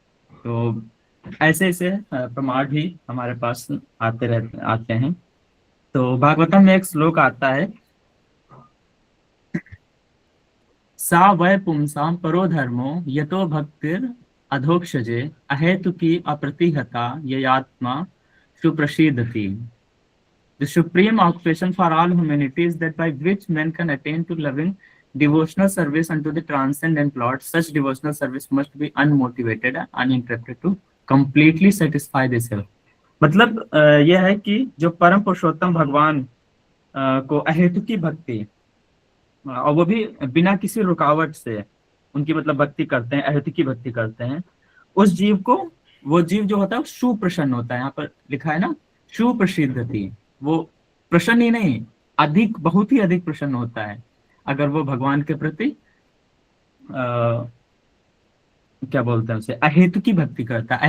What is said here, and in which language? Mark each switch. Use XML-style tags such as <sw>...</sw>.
<hi>तो ऐसे ऐसे प्रमाण भी हमारे पास आते हैं। तो भागवतम में एक श्लोक आता है,</hi> <sa>सा वै पुंसाम परो धर्मो यतो भक्तिर अधोक्षजे अहेतुकी अप्रतिहता ययात्मा सुप्रसिद्धति।</sa> <en>The supreme occupation for all humanity is that by which men can attain to loving devotional service unto the transcendent Lord. Such devotional service must be unmotivated and uninterrupted to completely satisfy the self.</en> <hi>मतलब यह है कि जो परम पुरुषोत्तम भगवान को अहेतुकी भक्ति, और वो भी बिना किसी रुकावट से उनकी मतलब भक्ति करते हैं, अहेतुकी भक्ति करते हैं, उस जीव को, वो जीव जो होता है सुप्रसन्न होता है। यहाँ पर लिखा है ना, सुप्रसिद्धति। वो प्रसन्न ही नहीं, अधिक, बहुत ही अधिक प्रसन्न होता है अगर वो भगवान के प्रति क्या बोलते हैं उसे, अहेतुकी भक्ति करता है।</hi>